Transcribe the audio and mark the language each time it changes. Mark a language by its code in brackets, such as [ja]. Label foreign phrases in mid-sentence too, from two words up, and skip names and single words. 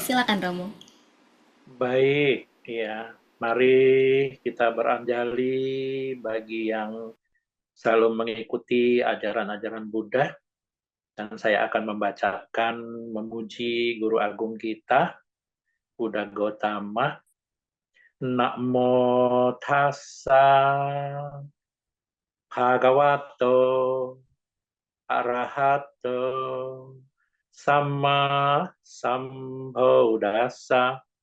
[id] Silakan Romo. Baik, ya. Mari kita beranjali bagi yang selalu mengikuti ajaran-ajaran Buddha. Dan saya akan membacakan memuji Guru Agung kita, Buddha Gautama. [pi] Namo tassa bhagavato arahato sama sambuddhassa.